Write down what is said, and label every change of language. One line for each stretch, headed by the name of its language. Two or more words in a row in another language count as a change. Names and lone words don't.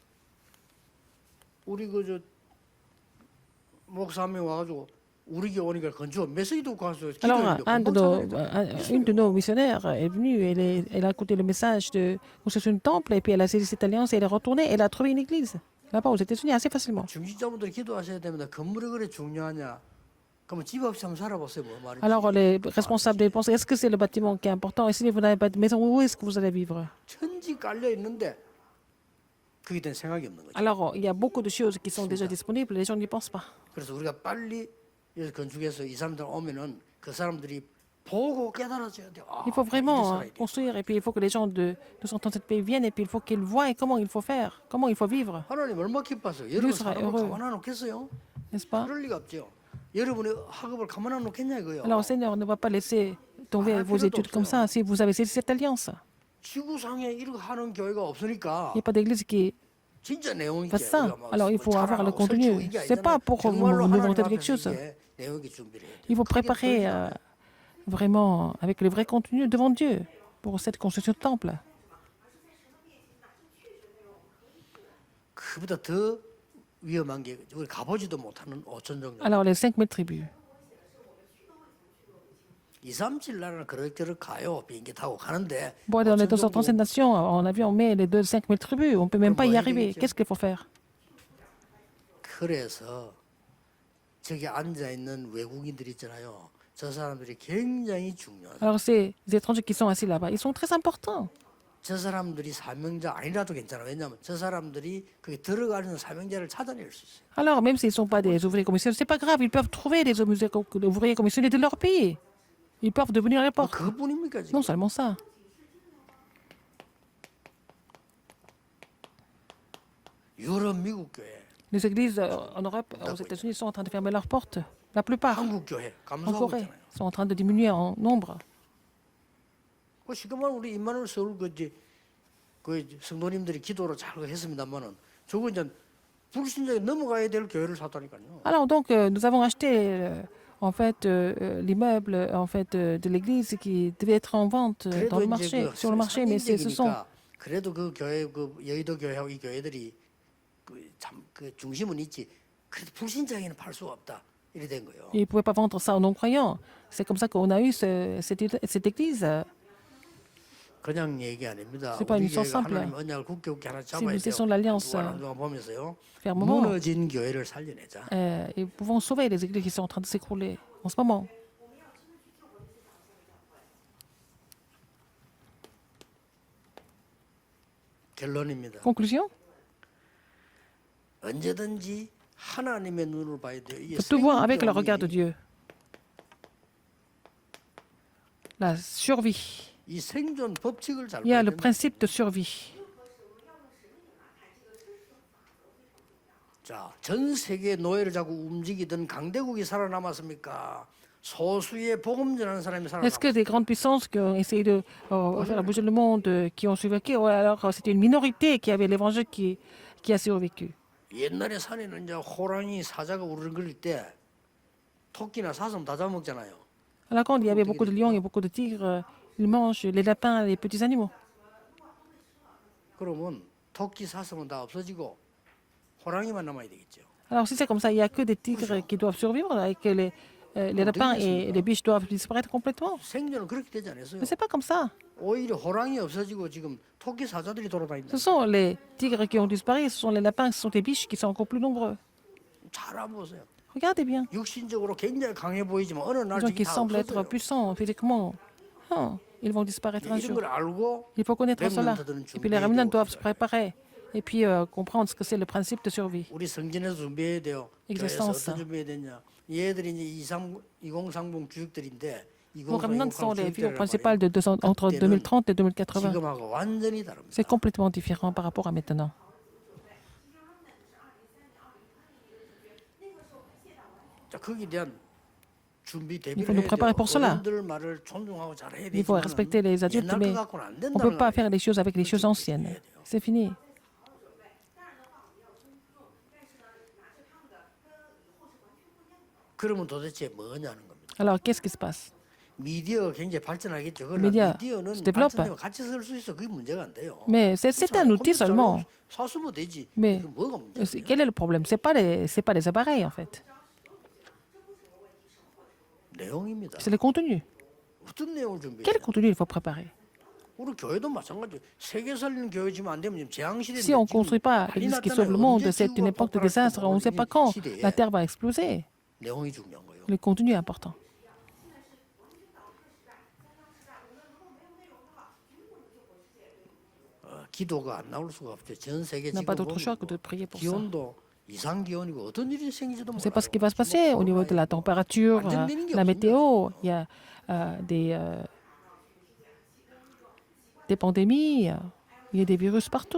Korean: 우리 그 저 목사 한 명 와가지고 우리 교회 오니까 건조 메시지도 가서
French: Alors,
Korean: 기도했는데
French: une de nos missionnaires est venue, elle a écouté le message de construction du temple, et puis elle a saisi cette alliance, et elle est retournée, elle a trouvé une église, là-bas aux États-Unis, assez facilement.
Korean: 중직자분들이 기도하셔야 됩니다. 건물이 그래 중요하냐? 그러면 집 없이 한번 살아보세요. 뭐 말이지.
French: Alors, les responsables de penser, est-ce que c'est le bâtiment qui est important? Et si vous n'avez pas de maison, où est-ce que vous allez vivre?
Korean: 천지 깔려 있는데 그게 된 생각이 없는 거죠.
French: Alors, il y a beaucoup de choses qui sont déjà disponibles, les gens n'y pensent pas.
Korean: 그래서 우리가 빨리 여기서 건축해서 이 사람들 오면은 그 사람들이 보고 깨달아져야 돼요.
French: Il faut
Korean: 이렇게
French: vraiment
Korean: 살아야 돼.
French: construire, et puis il faut que les gens de 237 pays viennent, et puis il faut qu'ils voient comment il faut faire, comment il faut vivre,
Korean: 하나님 얼마나 기뻐하세요. 여러분
French: sera
Korean: 사람을
French: heureux.
Korean: 가만 안 놓겠어요?
French: n'est-ce pas?
Korean: 그럴 리가 없죠. 여러분의 학업을 가만 안 놓겠냐 이거요.
French: Alors, le Seigneur ne va pas laisser tomber vos études comme ça si vous avez saisi cette alliance.
Korean: 지구상에 이렇게 하는 교회가 없으니까
French: Il n'y a pas d'église qui
Korean: 진짜 내용 있게
French: fasse ça.
Korean: 우리가 막
French: Alors, il faut avoir le
Korean: 자랑하고
French: contenu.
Korean: 설치고 이게
French: C'est pas
Korean: 아니잖아요.
French: pour vous
Korean: 정말로
French: nous
Korean: 하나님
French: vanter de quelque
Korean: 앞에서
French: chose.
Korean: 이게 내용 있게 준비를 해야 돼요.
French: Il faut
Korean: 크게
French: préparer
Korean: 풀지 않아요.
French: vraiment avec le vrai contenu devant Dieu pour cette construction de temple.
Korean: 그보다 더 위험한 게 우리 가보지도 못하는 5천 정도.
French: Alors, les 5000 tribus.
Korean: 2, 3, 7 나라는 그럭저럭 가요. 비행기 타고 가는데
French: Bon, dans les
Korean: 5천
French: 237 nations, en avion, mais les 5000 tribus, on ne peut même pas y arriver. Qu'est-ce qu'il faut faire?
Korean: 그래서 저기 앉아 있는 외국인들 있잖아요. 저 사람들이 굉장히 중요해요.
French: Alors, ces étrangers qui sont assis là-bas, ils sont très importants.
Korean: 저 사람들이 사명자 아니라도 괜찮아. 왜냐하면 저 사람들이 거기 들어가는 사명자를 찾아낼 수 있어요.
French: Alors, même s'ils ne sont pas des ouvriers commissionnés, c'est pas grave, ils peuvent trouver des ouvriers commissionnés de leur pays. Ils peuvent devenir les portes.
Korean: 그뿐입니까 지금?
French: Non seulement ça.
Korean: 유럽, 미국 교회,
French: Les églises en Europe, aux États-Unis, sont en train de fermer leurs portes. La plupart,
Korean: 한국 교회
French: en
Korean: 감소하고
French: Corée,
Korean: 있잖아요.
French: sont en train de diminuer en nombre.
Korean: 그 지금은 우리 임마누엘 서울 그 성도님들이 기도로 잘 했습니다만은 저거 이제 불신자에 넘어가야 될 교회를 샀다니까요.
French: Alors, donc, nous avons acheté en fait l'immeuble en fait de l'église qui devait être en vente dans le marché, sur le marché, mais ce sont
Korean: 그래도 그 교회 그 여의도 교회하고 이 교회들이 그 중심은 있지. 그래도 불신자에게는 팔 수가 없다. 이래 된 거예요.
French: ils ne pouvaient pas vendre ça aux non-croyants. C'est comme ça qu'on a eu cette église.
Korean: 그냥 얘기 아닙니다.
French: C'est pas une
Korean: 우리
French: mission
Korean: 교회가
French: simple.
Korean: 하나님 언약을 굳게 하나
French: Si
Korean: 잡아야
French: nous
Korean: 돼요.
French: laissons l'alliance
Korean: 한동안 보면서요.
French: fermement,
Korean: 무너진 교회를 살려내자.
French: et pouvons sauver les églises qui sont en train de s'écrouler en ce moment.
Korean: 결론입니다.
French: Conclusion,
Korean: 언제든지 하나님의 눈으로 봐야 돼요. 이게
French: il faut tout voir avec le
Korean: 생존이
French: regard de Dieu. La survie.
Korean: 이 생존 법칙을 잘
French: Il y a
Korean: 봐야
French: le
Korean: 됩니다.
French: principe de survie.
Korean: 자, 전 세계 노예를 자꾸 움직이던 강대국이 살아남았습니까? 소수의 복음 전하는 사람이
French: Est-ce que
Korean: 살아남았습니까?
French: des grandes puissances qui ont essayé de faire bouger le monde, qui ont survécu, ou alors c'était une minorité qui avait l'évangile qui qui a survécu.
Korean: 옛날에 산에는 이제 호랑이 사자가 우르릉거릴 때 토끼나 사슴 다 잡아먹잖아요.
French: Alors quand il y avait beaucoup de lions et beaucoup de tigres, ils mangent les lapins, les petits animaux.
Korean: 그러면 토끼 사슴은 다 없어지고 호랑이만 남아야 되겠죠.
French: Alors si c'est comme ça, il n'y a que des tigres qui doivent survivre et que les lapins et les biches doivent disparaître complètement.
Korean: 생존은 그렇게 되지 않았어요.
French: Mais c'est pas comme ça.
Korean: 오히려 호랑이 없어지고 지금 토끼 사자들이 돌아다닌다.
French: Ce sont les tigres qui ont disparu, ce sont les lapins, ce sont les biches qui sont encore plus nombreux.
Korean: 잘 알아보세요.
French: Regardez bien.
Korean: 육신적으로 굉장히 강해 보이지만 어느 날
French: Les gens
Korean: 저기
French: qui
Korean: 다
French: semblent être
Korean: 없어져요.
French: puissants physiquement, ils vont disparaître un
Korean: 이런
French: jour.
Korean: 걸 알고
French: Il faut connaître cela.
Korean: remnant들은
French: Et puis les remnants doivent se
Korean: 준비해야 되고 préparer et puis comprendre ce que c'est le principe de survie. 우리 성전에서 준비해야 돼요. 교회에서
French: Existence.
Korean: 어떤 준비해야 되냐. 얘들이 이제 2030 주역들인데
French: Nos remnants sont les figures 2030 principales de entre 2030 et 2080.
Korean: 지금하고 완전히 다릅니다.
French: C'est complètement différent par rapport à maintenant.
Korean: 자, 거기에 대한 준비
French: Il
Korean: 대비를
French: faut nous
Korean: 해야
French: préparer
Korean: 돼요.
French: pour cela.
Korean: 어른들 말을 존중하고 잘해야
French: Il faut
Korean: 되지만
French: respecter les adultes,
Korean: 옛날
French: mais
Korean: 거 갖고는 안
French: on ne peut
Korean: 된다는
French: pas
Korean: 거예요.
French: faire les choses avec les choses anciennes. C'est fini.
Korean: 그러면 도대체 뭐냐는 겁니다.
French: Alors, qu'est-ce qui se passe?
Korean: 미디어가 굉장히 발전하겠죠. 그러나 미디어 미디어는
French: se développe.
Korean: 발전되면 같이 쓸 수 있어. 그게 문제가 안 돼요.
French: Mais c'est un outil seulement.
Korean: 사수면 되지.
French: Mais
Korean: 그게 뭐가 문제야?
French: quel est le problème? C'est pas les appareils, en fait.
Korean: 내용입니다.
French: C'est le contenu.
Korean: 어떤 내용을 준비해야
French: Quel
Korean: 돼?
French: contenu il faut préparer?
Korean: 우리 교회도 마찬가지. 세계 살리는 교회 지면 안 되면 지금 재앙 시대인데.
French: Si on ne construit pas l'Église qui sauve le monde, c'est une époque de désastre. On ne sait pas quand la Terre va exploser.
Korean: 내용이 중요한 거예요.
French: Le contenu est important.
Korean: 기도가 안 나올 수가 없죠. 전 세계
French: On n'a
Korean: 지금
French: pas d'autre choix que de
Korean: 보면
French: prier pour ça.
Korean: 기온도 이상 기온이고 어떤 일이 생기지도
French: On ne sait pas ce qui va se
Korean: 몰라요.
French: passer au niveau de la température, la météo. Il y a des pandémies, il y a des virus partout.